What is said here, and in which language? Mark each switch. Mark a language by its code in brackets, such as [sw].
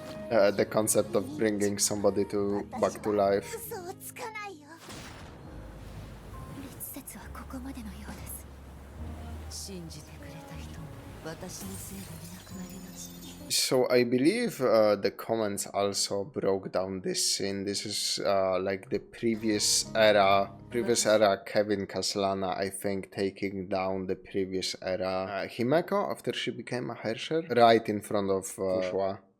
[en] The concept of bringing somebody back to life. [ja] 嘘をつかないよ。律説はここまでのようです。信じてくれた人も私のせいでいなくなりました。 [en] So I believe the comments also broke down this scene. This is like the previous era Kevin Caslana, I think, taking down the previous era Himeko after she became a Herrscher, right in front of Fu Hua.